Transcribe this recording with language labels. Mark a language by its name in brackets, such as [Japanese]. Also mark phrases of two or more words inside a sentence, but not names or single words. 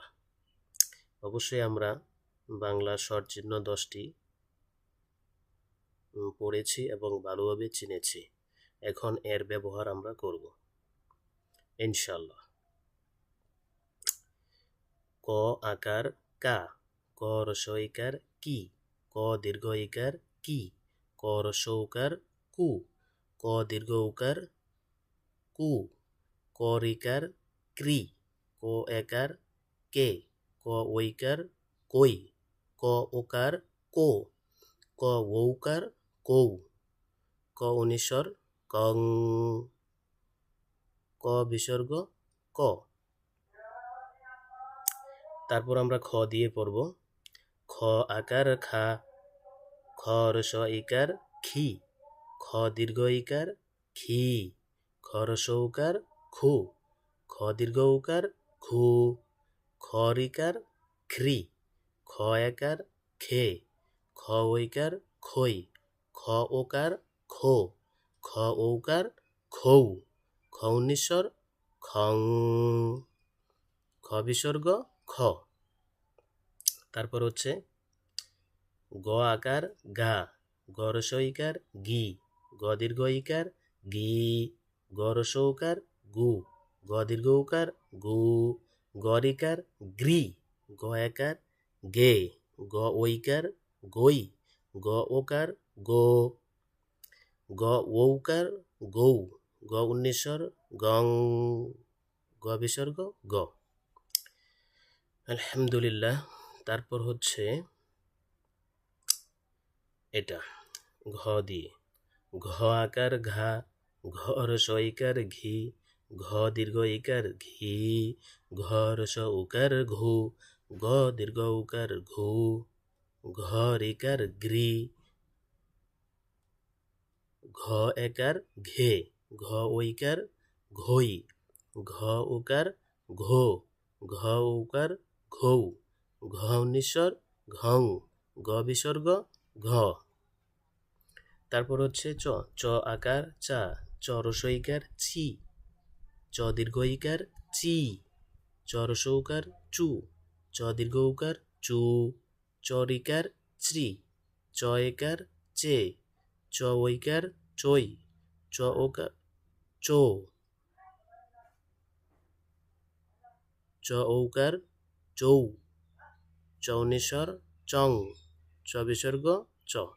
[Bangla] অবশ্যই আমরা বাংলা স্বরচিহ্ন 10টি পড়েছি এবং ভালোভাবে চিনেছি। এখন এর ব্যবহার আমরা করব ইনশাল্লাহ। ক আকার কা, ক রস্বই ইকার কি, ক দীর্ঘ ইকার কি, ক রস্ব উকার কু, ক দীর্ঘ উকার কু, ক রিকার ক্রি, ক একার কে, ক ঐকার কই, ক ওকার কো, ক ঔকার কৌ, ক অনুস্বর কং, ক বিসর্গ ক। তারপর আমরা খ দিয়ে পড়ব। খ আকার খা, খ রস্ব ইকার খি, খ দীর্ঘ ইকার খি, খ রস্ব উকার খু, খ দীর্ঘ উকার খু, খ রিকার খ্রি, খ একার খে, খ ঐকার খই, খ ওকার খো, খ ঔকার খৌ, খ উনিশ্বর খং, খ বিসর্গ খ। তারপর হচ্ছে গ আকার গা, গ রস্ব ইকার গি, গ দীর্ঘ ইকার গি, গ রস্ব উকার গু, গ দীর্ঘ উকার গু, গ রিকার গ্রি, গ একার গে, গ ঐকার গই, গ ওকার গো, গ ঔকার গৌ, গ উনিশ্বর গং, গ বিসর্গ গ। আলহামদুলিল্লাহ। তারপর হচ্ছে এটা ঘ দিয়ে। ঘ আকার ঘা, ঘ রস্ব ইকার ঘি, ঘ দীর্ঘ ইকার ঘি, ঘ রস্ব উকার ঘু, গ দীর্ঘ উকার ঘু, ঘ রিকার গ্রি, ঘ একার ঘে, ঘ ঐকার ঘই, ঘ উকার ঘো, ঘ উকার ঘৌ, ঘ উনিশ্বর ঘং, গ বিসর্গ ঘ। তারপর হচ্ছে চ, চ আকার চা, চ রস্ব ইকার ছি, চ দীর্ঘ ইকার চি, চ রস্ব উকার চু, চ দীর্ঘ উকার চু, চ রিকার চ্রি, চ একার চে, চ ঐকার চই, চ ওকার চো, চ ঔকার চৌ, চ উনিশ্বর চং, চ বিসর্গ চ।